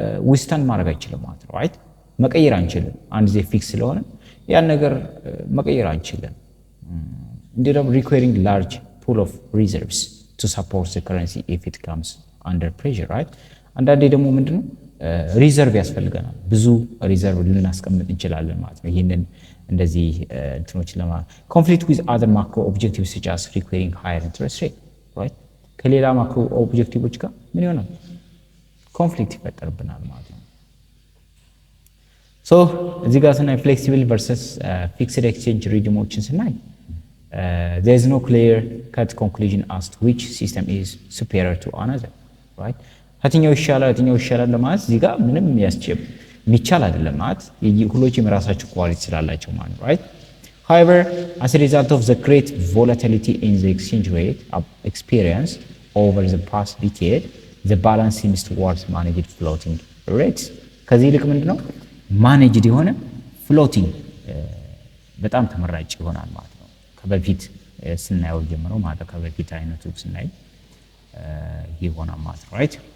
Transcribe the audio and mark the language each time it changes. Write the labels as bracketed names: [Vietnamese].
[Amharic] ዊስታንድ ማድረግ አይችልም ማለት ነው። ራይት መቀየር አንችልም። አንድ ጊዜ ፊክስ ስለሆነ ያን ነገር መቀየር አንችልም። እንዲሁም ደግሞ [English] requiring large pool of reserves to support the currency if it comes under pressure, right? [Amharic] አንዳንዴ ደግሞ ምንድነው ሪዘርቭ ያስፈልገናል። ብዙ ሪዘርቭ ልናስቀምጥ እንችላለን ማለት ነው። ይሄንን እንደዚህ እንትኖች ኮንፍሊክት ዊዝ አዘር ማክሮ ኦብጀክቲቭስ [English] such as requiring higher interest rate, right? [Amharic] ከሌላ ማክሮ ኦብጀክቲቮች ጋር ምን ይሆናል? ኮንፍሊክት ይፈጠርብናል ማለት ነው። ሶ እዚህ ጋር ስናይ ፍሌክሲብል ቨርሰስ ፊክስድ ኤክስቼንጅ ሪጂሞችን ስናይ [English] there is no clear cut conclusion as to which system is superior to another, right? [Amharic] የትኛው ይሻላል ለማለት እዚህ ጋር ምንም የሚቻል አይደለም ማለት ሁሎችም የራሳቸው ኳሊቲ ስላላቸው ማለት right? [English] However, as a result of the great volatility in the exchange rate experienced over the past decade, the balance seems towards managed floating rates. [Amharic] ከዚህ ይልቅ ምንድነው managed የሆነ floating በጣም ተመራጭ ይሆናል ማለት ነው። ከበፊት ስናየው ጀምሮ ማለት ከበፊት አይነቱ ስናይ ይሆናል ማለት ነው right?